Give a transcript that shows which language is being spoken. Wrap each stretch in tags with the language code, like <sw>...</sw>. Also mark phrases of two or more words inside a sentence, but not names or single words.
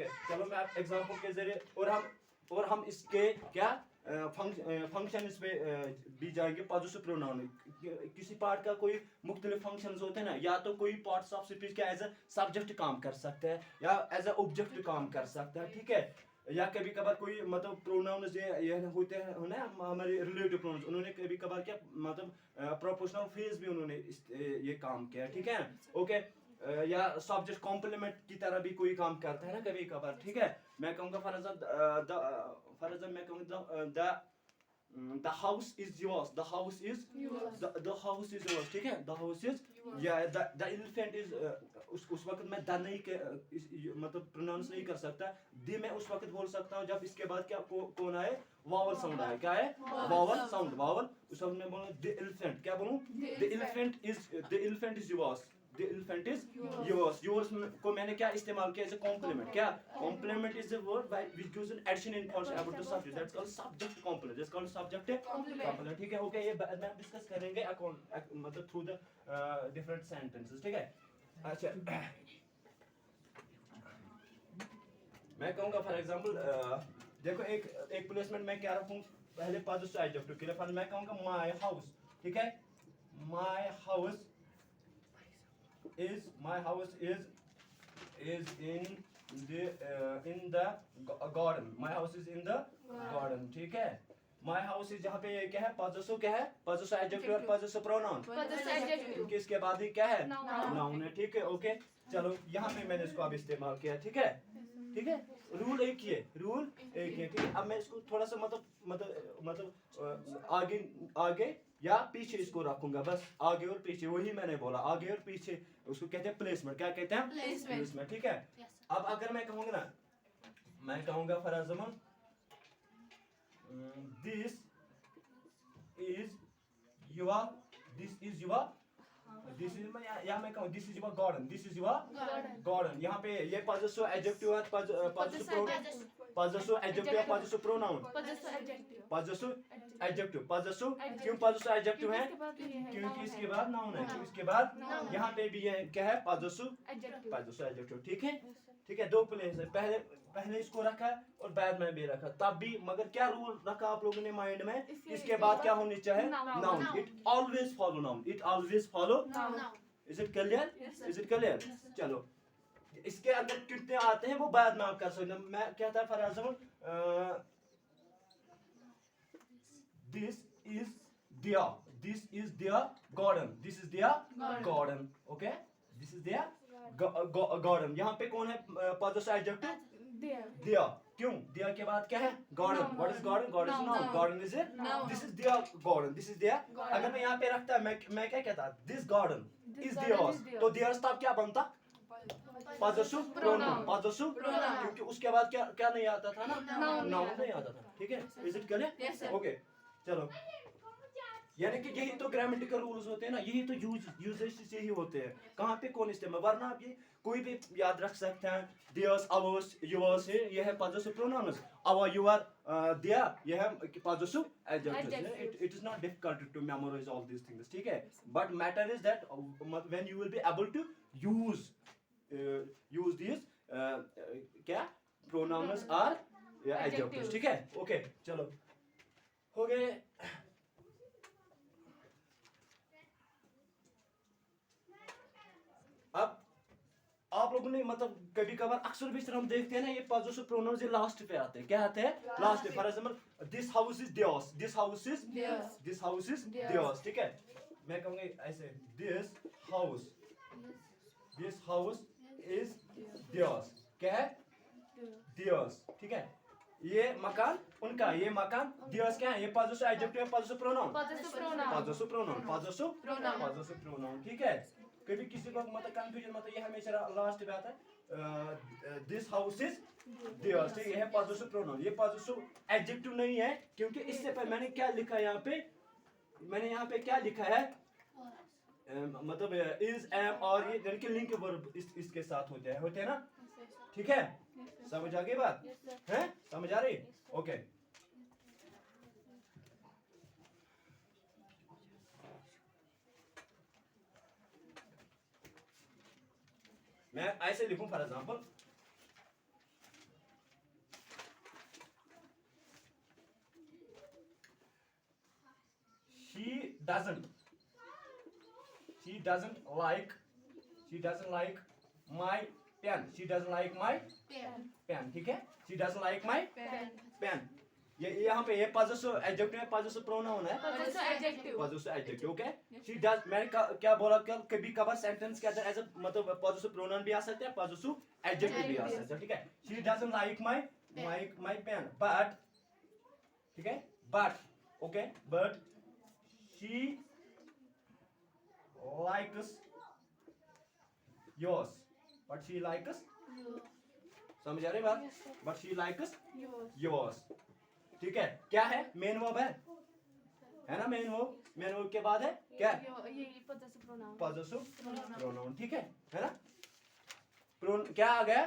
<ur>چلو میں ایگزامپل کے ذریعے اور ہم اس کے کیا فنکشن اس میں بھی جائیں گے,</ur> <en>positive pronoun</en> <ur>کسی پارٹ کا کوئی مختلف فنکشنز ہوتے ہیں نا، یا تو کوئی</ur> <en>parts of speech</en> <ur>क्या</ur> <en>as a subject</en> <ur>کام کر سکتا ہے یا</ur> <en>as a object</en> <ur>کام کر سکتا ہے، ٹھیک ہے، یا کبھی کبھار کوئی مطلب پروناؤنز یہ ہوتے ہیں نا ہمارے</ur> <en>relative pronouns,</en> <ur>انہوں نے کبھی کبھار کیا مطلب</ur> <en>proportional phrase</en> <ur>بھی انہوں نے یہ کام کیا، ٹھیک ہے، اوکے. या</ur> <en>subject complement</en> <ur>کی طرح بھی کوئی کام کرتا ہے نا کبھی کبھار، ٹھیک ہے. میں کہوں گا</ur> <en>for example</en> <ur>میں کہوں گا</ur> <en>the house is yours, the house is the house is yours,</en> <ur>ٹھیک ہے,</ur> <en>the house is</en> <ur>या</ur> <en>the elephant is</en> <ur>اس وقت میں دی نہیں کے مطلب پروناؤنس نہیں کر سکتا، دی میں اس وقت بول سکتا ہوں جب اس کے بعد کیا کون آئے,</ur> <en>vowel sound</en> <ur>آئے، کیا ہے,</ur> <en>vowel sound,</en> <ur>واول، اس وقت میں بولوں</ur> <en>the elephant,</en> <ur>کیا بولوں,</ur> <en>the elephant is yours, the elephant is yours.</en> <ur>Yours کو میں نے کیا استعمال کیا</ur> <en>as a complement. क्या complement is a word which gives an addition information about the subject. That's called subject complement. That's called subject complement.</en> <ur>ٹھیک ہے, okay, یہ بعد میں ہم ڈسکس کریں گے مطلب</ur> <en>through the different sentences.</en> <ur>ٹھیک ہے، اچھا میں کہوں گا</ur> <en>for example</en> <ur>دیکھو ایک پلیسمنٹ میں کیا رکھوں پہلے</ur> <en>positive adjective</en> <ur>کے لیے، فار میں کہوں گا</ur> <en>my house.</en> <ur>ٹھیک ہے,</ur> <en>my house is in the garden. My house is in the garden.</en> <ur>ٹھیک ہے,</ur> <en>My house is</en> <ur>جہاں پہ کیا ہے</ur> <en>possessive,</en> <ur>کیا ہے</ur> <en>possessive adjective और possessive pronoun.</en> <ur>کیونکہ اس کے بعد ہی کیا ہے noun है. ٹھیک ہے، اوکے، چلو یہاں پہ میں نے اس کو اب استعمال کیا۔ ٹھیک ہے، ٹھیک ہے، رول ایک ہی ہے، رول ایک ہی ہے. ٹھیک ہے، اب میں اس کو تھوڑا سا مطلب آگے یا پیچھے اس کو رکھوں گا، بس آگے اور پیچھے، وہی میں نے بولا، آگے اور پیچھے اس کو کہتے ہیں پلیسمنٹ. کیا کہتے ہیں پلیسمنٹ. ٹھیک ہے، اب اگر میں کہوں گا نا، میں کہوں گا ना, मैं कहूँगा</ur> <en>for example this is your</en> <ur>یا میں کہوں</ur> <en>this is your garden.</en> <ur>یہاں پہ یہ</ur> <en>possessive adjective है, possessive adjective, possessive pronoun, possessive adjective.</en> <ur>क्यों</ur> <en>possessive adjective</en> <ur>ہے؟ کیونکہ اس کے بعد noun है. کیونکہ اس کے بعد یہاں پہ بھی ہے کیا ہے</ur> <en>possessive adjective.</en> <ur>ٹھیک ہے، ٹھیک ہے، دو پلیس ہے، پہلے اس کو رکھا اور بعد میں بھی رکھا، تب بھی مگر کیا رول رکھا آپ لوگوں نے مائنڈ میں، اس کے بعد کیا ہونی چاہیے ناؤن.</ur> <en>It always follow noun. Is it clear?</en> <ur>چلو، اس کے اندر کتنے آتے ہیں وہ بعد میں آپ کر سکتے ہیں. میں کہتا</ur> <en>for example this is their garden. Okay, this is their garden.</en> <ur>یہاں پہ کون ہے</ur> <en>possessive adjective?</en> <ur>देयर. क्यों? دیئر کے بعد کیا ہے گارڈن.</ur> <en>What is garden? God is noun. Garden is this is their garden. This is their.</en> <ur>اگر میں یہاں پہ رکھتا میں کیا کہتا</ur> <en>this garden is theirs,</en> <ur>تو دیئرز تب کیا بنتا</ur> <en>possessive pronoun.</en> <ur>کیونکہ اس کے بعد کیا نہیں آتا تھا نا، ناؤن نہیں آتا تھا. ٹھیک ہے,</ur> <en>Is it clear?</en> <ur>اوکے، چلو، یعنی کہ یہی تو</ur> <en>grammatical rules</en> <ur>ہوتے ہیں نا، یہی تو یوزیز یہی ہوتے ہیں. کہاں پہ کون استعمال، ورنہ آپ یہ کوئی بھی یاد رکھ سکتے ہیں.</ur> <en>theirs, ours, yours</en> <ur>ہے، یہ ہے</ur> <en>possessive pronouns. our, your, their,</en> <ur>یہ ہے</ur> <en>possessive adjectives. It is not difficult to memorize all these things.</en> <ur>ٹھیک ہے,</ur> <en>but matter is that when you will be able to use these क्या pronouns or adjectives.</en> <ur>ٹھیک ہے، اوکے، چلو، ہو گئے۔ اب آپ لوگوں نے مطلب کبھی کبھار اکثر بھی ہم دیکھتے ہیں نا، یہ</ur> <en>possessive pronouns</en> <ur>یہ لاسٹ پہ آتے ہیں. کیا آتے ہیں لاسٹ پہ?</ur> <en>for example this house is theirs. This house is theirs.</en> <ur>ٹھیک ہے، میں کہوں گا ایسے</ur> <en>this house is theirs.</en> <ur>کیا ہے دیئرز. ٹھیک ہے، یہ مکان ان کا، یہ مکان دیئرز. کیا ہے یہ</ur> <en>possessive adjective</en> <ur>है,</ur> <en>possessive pronoun.</en> <ur>ٹھیک ہے، کبھی کسی کو مطلب کنفیوژن مطلب یہ ہمیشہ لاسٹ پہ آتا ہے</ur> <en>this house is theirs.</en> <ur>یہ ہے</ur> <en>possessive pronoun.</en> <ur>ये</ur> <en>possessive adjective</en> <ur>نہیں ہے، کیونکہ اس سے پہلے میں نے کیا لکھا ہے یہاں پہ، میں نے یہاں پہ کیا لکھا ہے مطلب</ur> <en>is, am</en> <ur>اور یہ یعنی کہ</ur> <en>link verb</en> <ur>اس کے ساتھ ہوتے ہیں نا. ٹھیک ہے، سمجھ آ گئی بات ہے؟ سمجھ آ رہی?</ur> <en>ओके,</en> <ur>میں ایسے لکھوں</ur> <en>for example she doesn't like my pen.</en> <ur>ٹھیک ہے,</ur> <en>she doesn't like my pen.</en> <ur>یہ یہاں پہ یہ</ur> <en>possessive adjective</en> <ur>है,</ur> <en>possessive pronoun</en> <ur>है,</ur> <en>possessive adjective. ओके, she does,</en> <ur>میں نے کیا بولا، کبھی کبھار سینٹینس کے اندر ایز مطلب</ur> <en>possessive pronoun</en> <ur>بھی آ سکتے ہیں,</ur> <en>possessive adjective</en> <ur>بھی آ سکتے ہیں. ٹھیک ہے,</ur> <en>she doesn't like my pen, but,</en> <ur>ٹھیک ہے,</ur> <en>but she likes yours.</en> <ur>سمجھ آ رہی بات?</ur> <en>but she likes yours.</en> <ur>ٹھیک ہے، کیا ہے</ur> <en>main verb</en> <ur>ہے ہے نا</ur> <en>main verb</en> <ur>کے بعد ہے کیا</ur> <en>ये possessive pronoun. possessive pronoun</en> <ur>ٹھیک ہے نا کیا آ گیا</ur>